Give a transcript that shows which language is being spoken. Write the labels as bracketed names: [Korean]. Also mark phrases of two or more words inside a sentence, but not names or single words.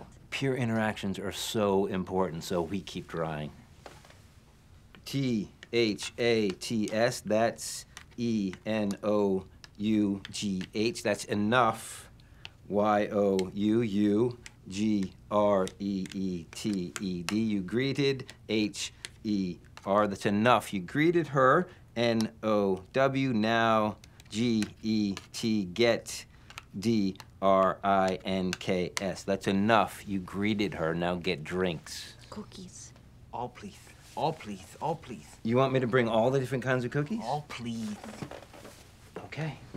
[English] Peer interactions are so important, so we keep trying. T-H-A-T-S, that's E-N-O-U-G-H, that's enough. Y-O-U-U-G-R-E-E-T-E-D, you greeted. H-E-R, that's enough. You greeted her. N-O-W, now G-E-T, get. D-R-I-N-K-S, that's enough. You greeted her, now get drinks. Cookies. All please. All please. All please. You want me to bring all the different kinds of cookies? All please. Okay.